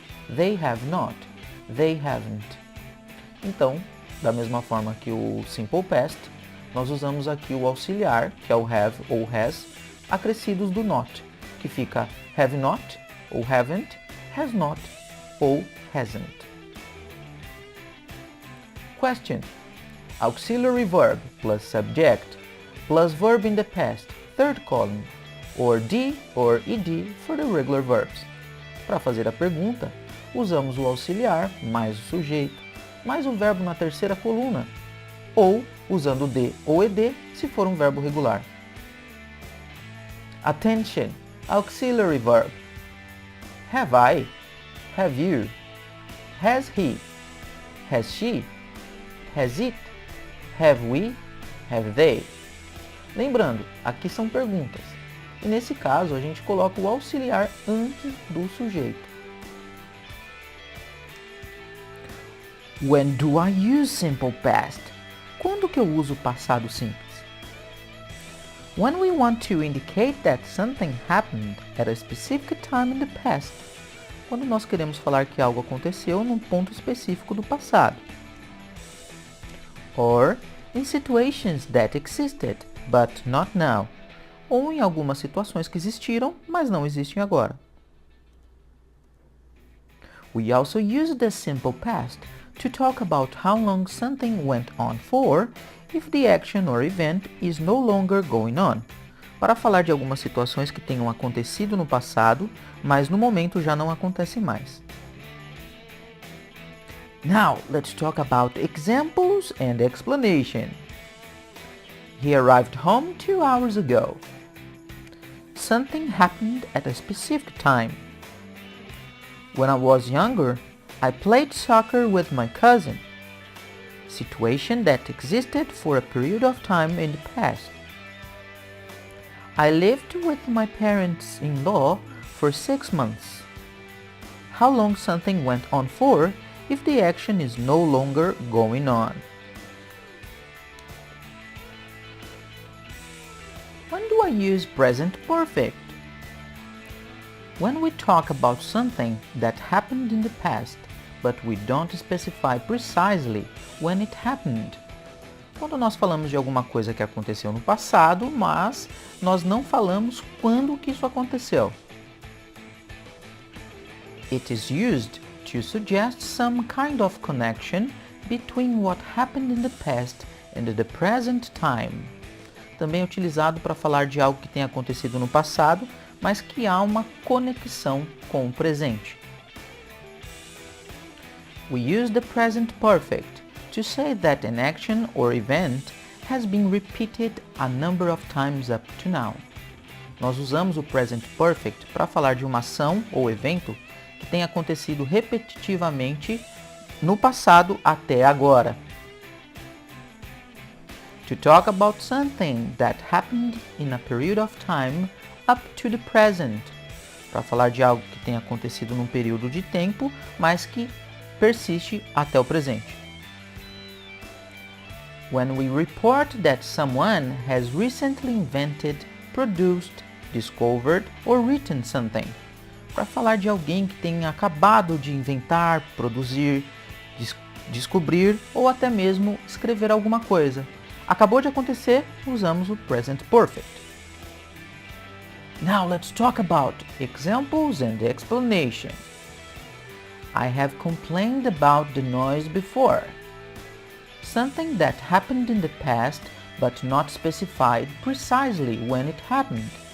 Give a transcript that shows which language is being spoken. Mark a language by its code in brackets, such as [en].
[en] They have not, they haven't. [pt] Então, da mesma forma que o Simple Past, nós usamos aqui o auxiliar, que é o have ou has, acrescidos do not, que fica have not ou haven't, has not ou hasn't. [en] Question. Auxiliary verb plus subject plus verb in the past, third column, or D or ed for the regular verbs. [pt] Para fazer a pergunta, usamos o auxiliar mais o sujeito mais o verbo na terceira coluna, ou usando D ou ed se for um verbo regular. [en] Attention. Auxiliary verb. Have I? Have you? Has he? Has she? Has it? Have we? Have they? [pt] Lembrando, aqui são perguntas. E nesse caso, a gente coloca o auxiliar antes do sujeito. [en] When do I use simple past? [pt] Quando que eu uso passado simples? [en] When we want to indicate that something happened at a specific time in the past. [pt] Quando nós queremos falar que algo aconteceu num ponto específico do passado. [en] Or in situations that existed, but not now. [pt] Ou em algumas situações que existiram, mas não existem agora. [en] We also use the simple past to talk about how long something went on for if the action or event is no longer going on. [pt] Para falar de algumas situações que tenham acontecido no passado, mas no momento já não acontecem mais. [en] Now, let's talk about examples and explanation. He arrived home 2 hours ago. Something happened at a specific time. When I was younger, I played soccer with my cousin. situation that existed for a period of time in the past. I lived with my parents-in-law for 6 months. How long something went on for if the action is no longer going on. When do I use present perfect? When we talk about something that happened in the past, but we don't specify precisely when it happened. [pt] Quando nós falamos de alguma coisa que aconteceu no passado, mas nós não falamos quando que isso aconteceu. [en] It is used to suggest some kind of connection between what happened in the past and the present time. [pt] Também é utilizado para falar de algo que tem acontecido no passado, mas que há uma conexão com o presente. [en] We use the present perfect to say that an action or event has been repeated a number of times up to now. [pt] Nós usamos o present perfect para falar de uma ação ou evento que tem acontecido repetitivamente no passado até agora. [en] To talk about something that happened in a period of time up to the present. [pt] Para falar de algo que tem acontecido num período de tempo, mas que persiste até o presente. [en] When we report that someone has recently invented, produced, discovered or written something. [pt] Para falar de alguém que tenha acabado de inventar, produzir, descobrir ou até mesmo escrever alguma coisa. Acabou de acontecer, usamos o present perfect. [en] Now let's talk about examples and explanation. I have complained about the noise before. Something that happened in the past but not specified precisely when it happened.